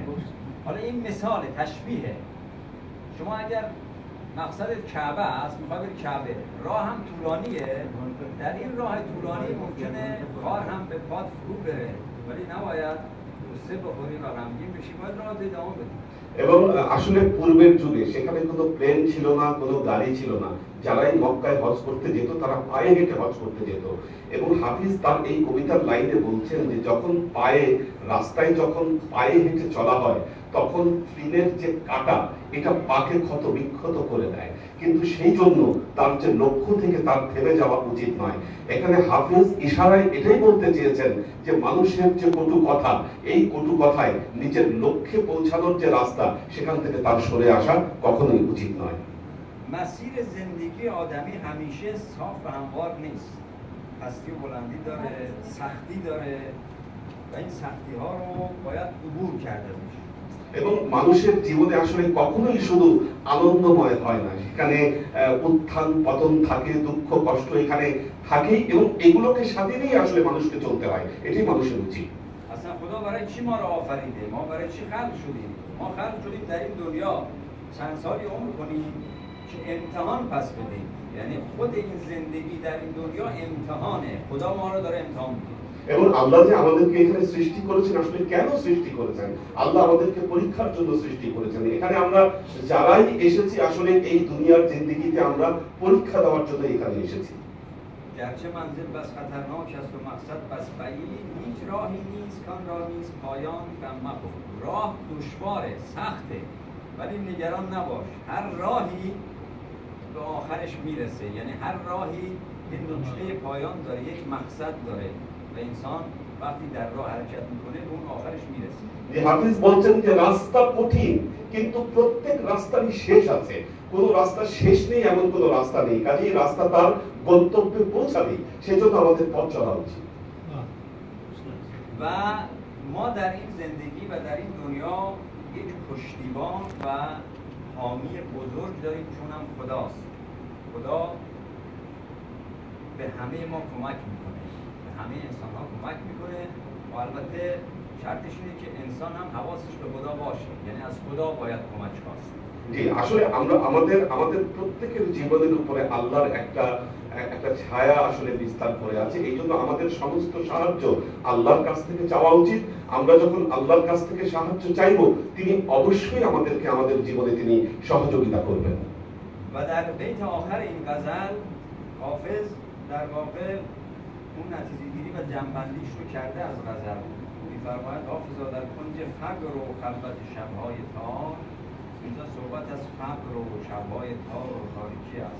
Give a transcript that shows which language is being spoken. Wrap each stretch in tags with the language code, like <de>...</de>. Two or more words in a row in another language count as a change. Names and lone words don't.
<fa>حالا این مثال تشبیهه. شما اگر مقصد کعبه است، میخوای بری کعبه، راه هم طولانیه، در این راه طولانی ممکنه خار هم به پات فرو بره، ولی نباید غصه بخوری و غمگین بشی، باید راه ادامه بدی।</fa> <bn>এবং আসলে পূর্বের যুগে সেখানে কোনো প্লেন ছিল না, কোনো গাড়ি ছিল না। যারাই মক্কায় হজ করতে যেত তারা পায়ে হেঁটে হজ করতে যেত। এবং হাফিজ তার এই কবিতার লাইনে বলছেন যে যখন রাস্তায় যখন পায়ে হেঁটে চলা হয় তখন তৃণের যে কাটা এটা পাকে ক্ষত বিক্ষত করে দেয়, কিন্তু সেই জন্য তার যে লক্ষ্য থেকে তার থেমে যাওয়া উচিত নয়। এখানে হাফেজ ইশারায় এটাই বলতে চেয়েছেন যে মানুষের যে কটু কথা, এই কটু কথায় নিজের লক্ষ্যে পৌঁছানোর যে রাস্তা, সেখান থেকে তার সরে আসা কখনোই উচিত নয়।</bn> <fa>مسیر زندگی آدمی همیشه صاف و هموار نیست. پستی و بلندی داره، سختی داره و این سختی ها رو باید عبور کرد ازش.</fa> <bn>এবং মানুষের জীবনে আসলে কখনোই শুধু আনন্দময় হয় না, সেখানে উত্থান পতন থাকে, দুঃখ কষ্ট এখানে থাকেই, এবং এগুলোকে সাথে নিয়ে আসলে মানুষকে চলতে হয়, এটাই মানুষের উচিত।</bn> <fa>اصلا خدا برای چی ما رو آفریده؟ ما برای چی خلق شدیم؟ ما خلق شدیم در این دنیا چند سالی عمر کنیم که امتحان پس بدیم. یعنی خود این زندگی در این دنیا امتحانه. خدا ما رو داره امتحان میده.</fa> <bn>এবং আল্লাহ যে আমাদেরকে এখানে সৃষ্টি করেছেন, আসলে কেন সৃষ্টি করেছেন? আল্লাহ আমাদেরকে পরীক্ষার জন্য সৃষ্টি করেছেন। এখানে আমরা যারাই এসেছি আসলে এই দুনিয়ার জিন্দেগিতে আমরা পরীক্ষা দেওয়ার জন্য এখানে এসেছি।</bn> <fa>گرچه منزل بس خطرناک است و مقصد بس بعید، هیچ راهی نیست کان را نیست پایان غم مخور. راه دشواره، سخته، ولی نگران نباش، هر راهی به آخرش میرسه. یعنی هر راهی یک نقطه پایان داره، یک مقصد داره و انسان وقتی در راه حرکت میکنه به اون آخرش میرسه.</fa> <bn>হাফিজ বলছেন যে রাস্তা কঠিন, কিন্তু প্রত্যেক রাস্তারই শেষ আছে। কোন রাস্তা শেষ নেই এমন কোন রাস্তা নেই, কাজেই রাস্তা তার গন্তব্যে পৌঁছাবে, সেজন্য আমাদের পথ চলা উচিত।</bn> <fa>و ما در این زندگی و در این دنیا یک پشتیبان و حامی بزرگ داریم که اونم خداست. خدا به همه ما کمک میکنه، به همه انسان ها کمک میکنه و البته شرطش اینه که انسان هم حواسش به خدا باشه، یعنی از خدا باید کمک خواست.</fa> <bn>জি, আসলে আমরা আমাদের প্রত্যেকের জীবনের উপরে আল্লাহর একটা ছায়া আসলে বিস্তার করে আছে। এই জন্য আমাদের সমস্ত সাহায্য আল্লাহর কাছ থেকে চাওয়া উচিত। আমরা যখন আল্লাহর কাছ থেকে সাহায্য চাইব, তিনি অবশ্যই আমাদেরকে আমাদের জীবনে তিনি সহযোগিতা করবেন।</bn> <fa>و در بیت آخر این غزل حافظ در واقع اون نتیجه‌گیری و جمع‌بندیش رو کرده از غزل. می‌فرماید حافظا در کنج فقر و خلوت شب‌های تار، اینجا صحبت از فقر و شب‌های تار و تاریکی است.</fa>